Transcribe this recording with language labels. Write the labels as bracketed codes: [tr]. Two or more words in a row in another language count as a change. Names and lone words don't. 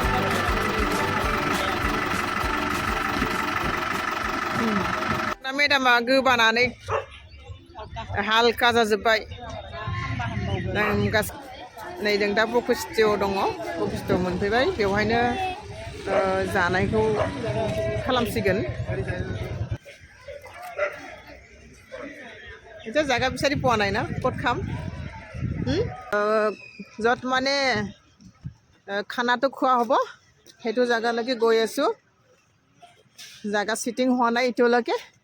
[brx] मेडामा गोबानानै हालका जाजोब्बाय नै जों दा बखिस्थियाव दङ बखिस्थियाव मोनफैबाय बेवहायनो जानायखौ खालामसिगोन [as] এটা জায়গা বিচাৰি পোৱা নাই না ক'ত খাম য'ত মানে খানাটো খোৱা হ'ব সেইটো জায়গালৈকে গৈ আছোঁ জায়গা সিটিং হোৱা নাই এতিয়ালৈকে